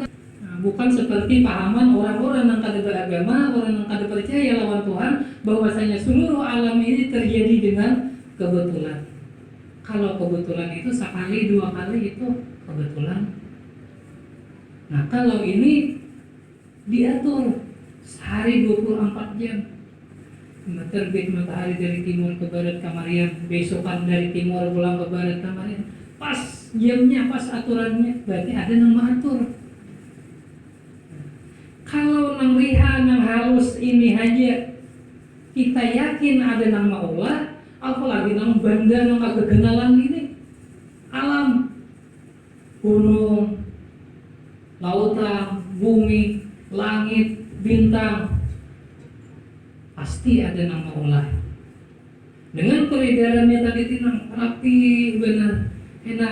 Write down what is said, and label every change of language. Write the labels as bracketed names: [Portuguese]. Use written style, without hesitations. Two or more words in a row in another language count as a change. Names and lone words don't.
[Indonesian] Nah, bukan seperti pahaman orang-orang yang kada beragama, orang yang kada percaya lawan Tuhan, bahwasanya seluruh alam ini terjadi dengan kebetulan. Kalau kebetulan itu sekali 2 kali itu kebetulan. Nah kalau ini diatur sehari 24 jam. [Banjar] Terbit matahari dari timur ke barat kamarian, besokan dari timur pulang ke barat kamarian. [Indonesian] Pas jamnya, pas aturannya, berarti ada nama atur. [Banjar] Kalau nang riha, nang halus ini aja kita yakin ada nama Allah, apalagi nang banda nang kegenalan ini. [Indonesian] Alam, gunung, lautan, bumi, langit, bintang, pasti ada nama Allah. [Banjar] Dengan peredarannya tadi tinang rapi benar, enak.